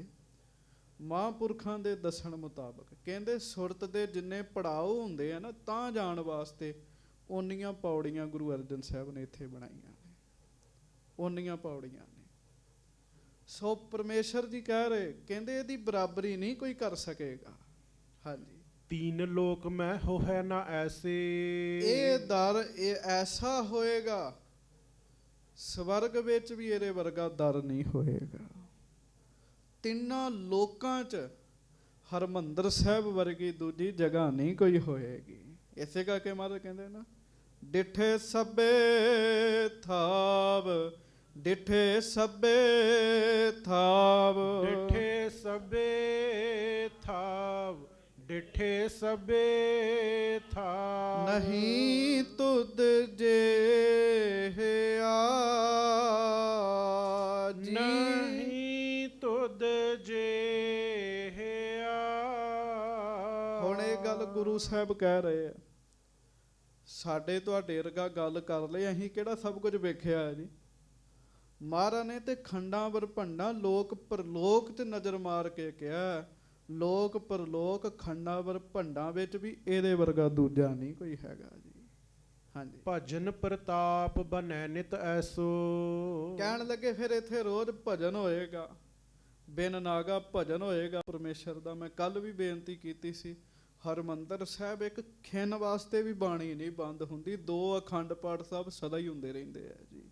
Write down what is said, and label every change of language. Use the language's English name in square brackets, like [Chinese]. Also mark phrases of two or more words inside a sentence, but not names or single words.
[Punjabi] ਮਹਾਂਪੁਰਖਾਂ ਦੇ ਦੱਸਣ ਮੁਤਾਬਕ ਕਹਿੰਦੇ ਸੁਰਤ ਦੇ ਜਿੰਨੇ ਪੜਾਅ ਹੁੰਦੇ ਆ ਨਾ ਤਾਂ ਜਾਣ ਵਾਸਤੇ, ਓਨੀਆਂ ਪੌੜੀਆਂ ਗੁਰੂ ਅਰਜਨ ਸਾਹਿਬ ਨੇ ਇੱਥੇ ਬਣਾਈਆਂ ਨੇ, ਓਨੀਆਂ ਪੌੜੀਆਂ ਨੇ। ਸੋ ਪਰਮੇਸ਼ਰ ਜੀ ਕਹਿ ਰਹੇ, ਕਹਿੰਦੇ ਇਹਦੀ ਬਰਾਬਰੀ ਨਹੀਂ ਕੋਈ ਕਰ ਸਕੇਗਾ। ਹਾਂਜੀ, [Braj] तीन लोक में हो है ना ऐसे। [Punjabi] ਇਹ ਦਰ ਇਹ ਐਸਾ ਹੋਏਗਾ, ਸਵਰਗ ਵਿੱਚ ਵੀ ਇਹਦੇ ਵਰਗਾ ਦਰ ਨਹੀਂ ਹੋਏਗਾ। ਤਿੰਨਾਂ ਲੋਕਾਂ 'ਚ ਹਰਮੰਦਰ ਸਾਹਿਬ ਵਰਗੀ ਦੂਜੀ ਜਗ੍ਹਾ ਨਹੀਂ ਕੋਈ ਹੋਏਗੀ। ਇਸੇ ਕਰਕੇ ਮਹਾਰਾਜ ਕਹਿੰਦੇ ਨਾ, ਡਿਠੇ ਸਭੇ ਥਾਵ, ਡਿਠੇ ਸਭੇ ਥਾਵ, ਡਿਠੇ ਸਭੇ ਥਾਵ, ਡਿਠੇ ਸਭੇ ਥਾਵ। ਨਹੀਂ ਤੁਧ ਜੇ ਆਜੀ, ਨਹੀਂ ਤੁਧ ਜੇ ਹੁਣ ਇਹ ਗੱਲ ਗੁਰੂ ਸਾਹਿਬ ਕਹਿ ਰਹੇ ਆ। ਸਾਡੇ ਤੁਹਾਡੇ ਵਰਗਾ ਗੱਲ ਕਰ ਲਏ, ਅਸੀਂ ਕਿਹੜਾ ਸਭ ਕੁਝ ਵੇਖਿਆ ਹੈ ਜੀ। ਮਹਾਰਾਜ ਨੇ ਤੇ ਖੰਡਾਂ ਵਰਭੰਡਾਂ ਲੋਕ ਪਰਲੋਕ 'ਚ ਨਜ਼ਰ ਮਾਰ ਕੇ ਕਿਹਾ, ਲੋਕ ਪਰਲੋਕ ਖੰਡਾਂ ਵਰਭੰਡਾਂ ਵਿੱਚ ਵੀ ਇਹਦੇ ਵਰਗਾ ਦੂਜਾ ਨਹੀਂ ਕੋਈ ਹੈਗਾ ਜੀ। ਹਾਂਜੀ, [Braj] भजन प्रताप बनै नित ऐसो। [Punjabi] ਕਹਿਣ ਲੱਗੇ ਫਿਰ ਇੱਥੇ ਰੋਜ਼ ਭਜਨ ਹੋਏਗਾ, ਬਿਨ ਨਾਗਾ ਭਜਨ ਹੋਏਗਾ ਪਰਮੇਸ਼ਰ ਦਾ। ਮੈਂ ਕੱਲ ਵੀ ਬੇਨਤੀ ਕੀਤੀ ਸੀ, ਹਰਮੰਦਰ ਸਾਹਿਬ ਇੱਕ ਖਿੰਨ ਵਾਸਤੇ ਵੀ ਬਾਣੀ ਨਹੀਂ ਬੰਦ ਹੁੰਦੀ, 2 ਅਖੰਡ ਪਾਠ ਸਾਹਿਬ ਸਦਾ ਹੀ ਹੁੰਦੇ ਰਹਿੰਦੇ ਆ ਜੀ।